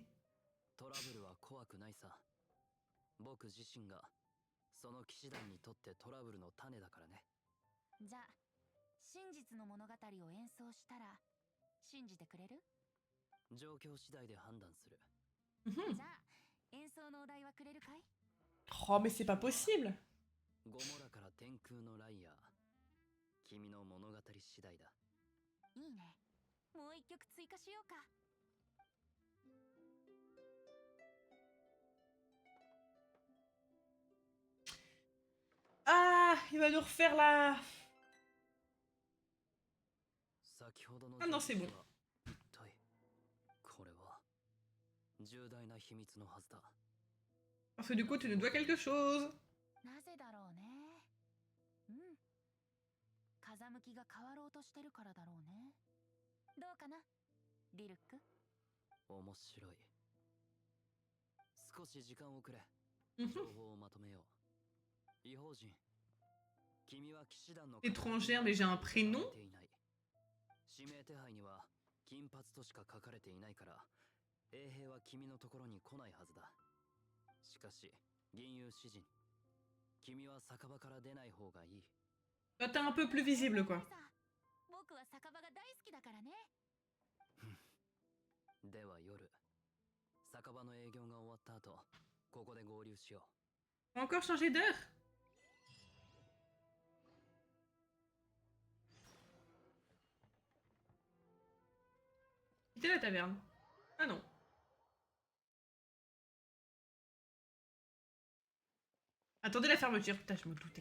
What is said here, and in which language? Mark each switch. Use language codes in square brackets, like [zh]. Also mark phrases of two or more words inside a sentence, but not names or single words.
[ja] トラブルは怖くないさ。僕自身がその騎士団にとってトラブルの種だからね。じゃあ真実の物語を演奏したら信じてくれる？状況次第で判断する。じゃあ演奏のお題はくれるかい？ [fr] Oh, mais c'est pas possible. [ja] ゴモラから天空のライアー。君の物語次第だ。いいね。もう一曲追加しようか。 [fr] Ah, il va nous refaire la... [ja] 先ほどの [fr] Ah non, c'est bon. [ja] は一体これは重大な秘密のはずだ。 [fr] Parce que du coup, tu nous dois quelque chose. [ja] なぜだろうね。うん。風向きが変わろうとしてるからだろうね。どうかな、リルック？面白い。少し時間をくれ。 Mhm. 情報をまとめよう。異邦人、君は騎士団の [fr] Étrangère, mais j'ai un prénom. [ja] ていない。指名手配には金髪としか書かれていないから、衛兵は君のところに来ないはずだ。しかし銀融詩人、君は酒場から出ない方がいい。 [fr] Bah, t'es un peu plus visible, quoi. [ja] 僕は酒場が大好きだからね。では夜、酒場の営業が終わった後、ここで合流しよう。 [fr] Encore changer d'heure? Quitter la taverne. Ah non. Attendez la fermeture. Putain, je me doutais.